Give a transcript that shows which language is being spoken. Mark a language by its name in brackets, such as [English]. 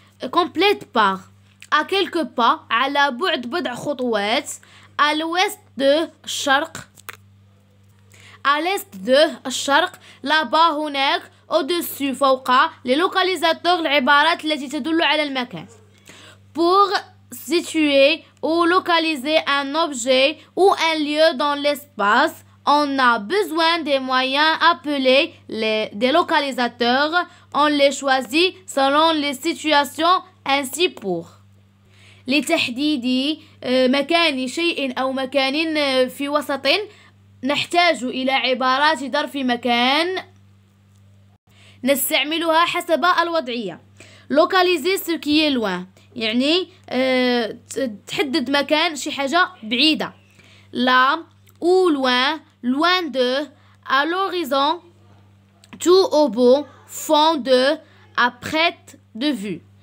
[French] complète par à quelques pas [Arabic] على بعد بضع خطوات. [French] à l'ouest de الشرق. à l'est de الشرق. là-bas هناك. au-dessus فوق. les localisateurs [Arabic] العبارات التي تدل على المكان. [French] pour situer ou localiser un objet ou un lieu dans l'espace, on a besoin des moyens appelés des localisateurs. On les choisit selon les situations. ainsi pour [Arabic] لتحديد مكان شيء أو مكان في وسط نحتاج إلى عبارات ظرف مكان نستعملها حسب الوضعية. [French] localiser ce qui est loin [Arabic] يعني تحدد مكان شي حاجة بعيدة. [French] là ou loin, loin de, à l'horizon, tout au bout, fond de, à près de vue.